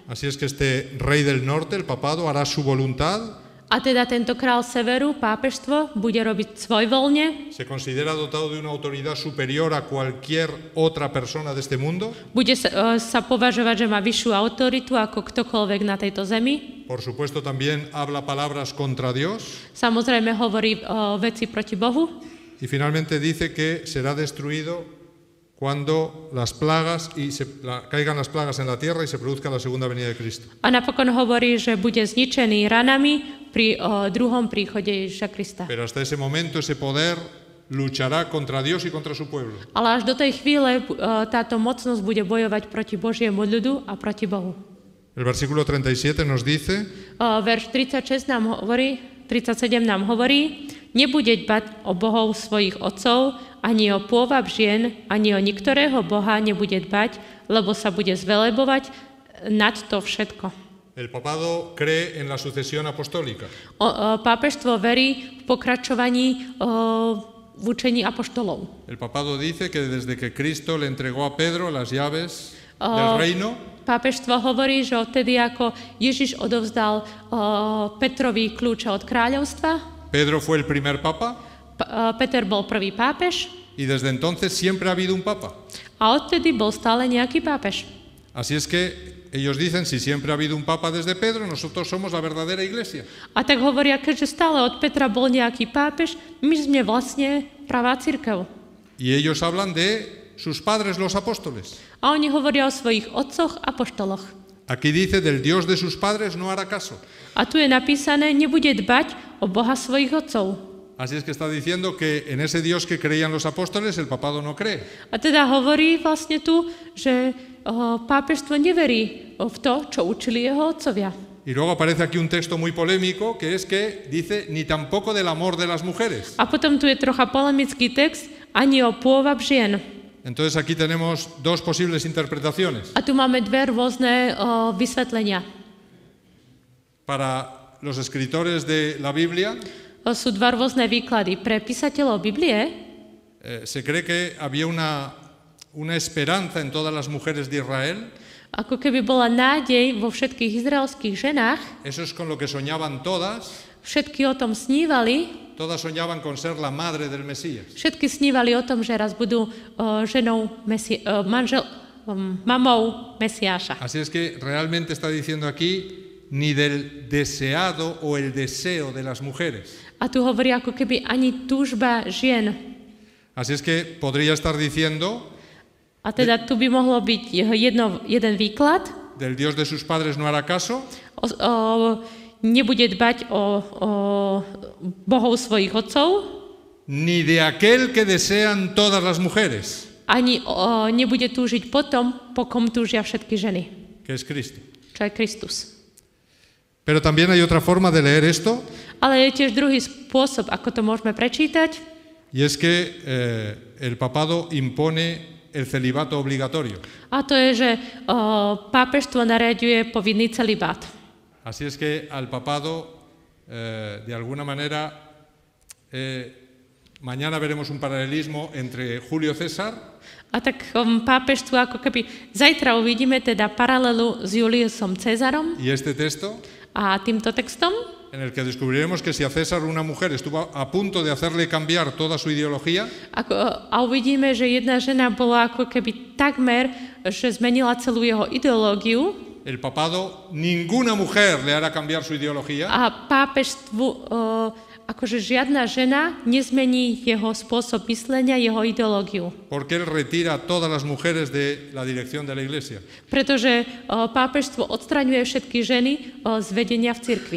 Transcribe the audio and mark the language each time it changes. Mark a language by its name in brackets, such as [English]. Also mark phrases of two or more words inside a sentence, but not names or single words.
[Spanish] Así es que este rey del norte, el papado, hará su voluntad. [Slovak] A teda tento král severu, pápežstvo, bude robiť svojvoľne. [Spanish] Se considera dotado de una autoridad superior a cualquier otra persona de este mundo. [Slovak] Bude sa považovať, že má vyššiu autoritu ako ktokoľvek na tejto zemi. [Spanish] Por supuesto, también habla palabras contra Dios. [Slovak] Samozrejme hovorí veci proti Bohu. [Spanish] Y finalmente dice que será destruido cuando las plagas caigan las plagas en la tierra y se produzca la segunda venida de Cristo. [Slovak] A napokon hovorí, že bude zničený ranami pri druhom príchode Ježiša Krista. [Spanish] Pero hasta ese momento ese poder luchará contra Dios y contra su pueblo. [Slovak] Ale až do tej chvíle táto mocnosť bude bojovať proti Božiemu ľudu a proti Bohu. [Spanish] El versículo 37 nos dice: [Slovak] verš 37 nám hovorí, nebude dbať o bohov svojich otcov, ani o pôvab žien, ani o niektorého boha nebude dbať, lebo sa bude zvelebovať nad to všetko. [Spanish] El papado cree en la sucesión apostólica. [Slovak] Pápežstvo verí v pokračovaní v učení apoštolov. [Spanish] El papado dice que desde que Cristo le entregó a Pedro las llaves del reino, [Slovak] pápežstvo hovorí, že odtedy, ako Ježiš odovzdal Petrovi kľúče od kráľovstva, [Spanish] Pedro fue el primer papa. [Slovak] Peter bol prvý pápež. [Spanish] Y desde entonces siempre ha habido un papa. [Slovak] A odtedy bol stále nejaký pápež. [Spanish] Así es que ellos dicen, si siempre ha habido un papa desde Pedro, nosotros somos la verdadera iglesia. [Slovak] A tak hovoria, keďže stále od Petra bol nejaký pápež, my sme vlastne pravá cirkev. [Spanish] Y ellos hablan de sus padres, los apóstoles. [Slovak] A oni hovoria o svojich otcoch apoštoloch. [Spanish] Aquí dice, del Dios de sus padres no hará caso. [Slovak] A tu je napísané, nebude dbať o Boha svojich otcov. [Spanish] Así es que está diciendo que en ese Dios que creían los apóstoles, el papado no cree. [Slovak] A teda hovorí vlastne tu, že pápežstvo neverí v to, čo učili jeho otcovia. [Spanish] Y luego aparece aquí un texto muy polémico, que es que dice, ni tampoco del amor de las mujeres. [Slovak] A potom tu je trocha polemický text, ani o pôvab žien. [Spanish] Entonces aquí tenemos dos posibles interpretaciones. [Slovak] A tu máme dve rôzne vysvetlenia. [Spanish] Para los escritores de la Biblia, [Slovak] sú dva rôzne výklady. Pre písateľov Biblie [Spanish] se cree que había una esperanza en todas las mujeres de Israel. [Slovak] Ako keby bola nádej vo všetkých izraelských ženách. [Spanish] Eso es con lo que soñaban todas. [Slovak] Všetky o tom snívali. [Spanish] Todas soñaban con ser la madre del Mesías. [Slovak] Všetky snívali o tom, že raz budú ženou mamou Mesiáša. [Spanish] Así es que realmente está diciendo aquí ni del deseado o el deseo de las mujeres. [Slovak] A tu hovorí ako keby ani túžba žien. [Spanish] Así es que podría estar diciendo, [Slovak] a teda tu by mohlo byť jeden výklad. [Spanish] Del Dios de sus padres no hará caso. [Slovak] Nebude dbať o bohov svojich otcov. [Spanish] Ni de aquel que desean todas las mujeres. [Slovak] Ani nebude túžiť potom, po kom túžia všetky ženy. [Spanish] Que es Cristo. [Slovak] Čo je Kristus. [Spanish] Pero también hay otra forma de leer esto. [Slovak] Ale je tiež druhý spôsob, ako to môžeme prečítať. [Spanish] Y es que el papado impone el celibato obligatorio. [Slovak] A to je, že pápežstvo nariaďuje povinný celibát. [Spanish] Así es que al papado, de alguna manera, mañana veremos un paralelismo entre Julio César. [Slovak] A tak pápežstvu ako keby zajtra uvidíme teda paralelu s Juliusom Cezarom. [Spanish] Y este texto. [Slovak] A týmto textom, [Spanish] en el que descubriremos que si a César una mujer estuvo a punto de hacerle cambiar toda su ideología, [Slovak] a uvidíme, že jedna žena bola ako keby takmer, že zmenila celú jeho ideológiu. [Spanish] El papado, ninguna mujer le hará cambiar su ideología. [Slovak] A pápežstvu akože žiadna žena nezmení jeho spôsob myslenia, jeho ideológiu. [Spanish] Porque él retira a todas las mujeres de la dirección de la iglesia. [Slovak] Pretože pápežstvo odstraňuje všetky ženy z vedenia v cirkvi.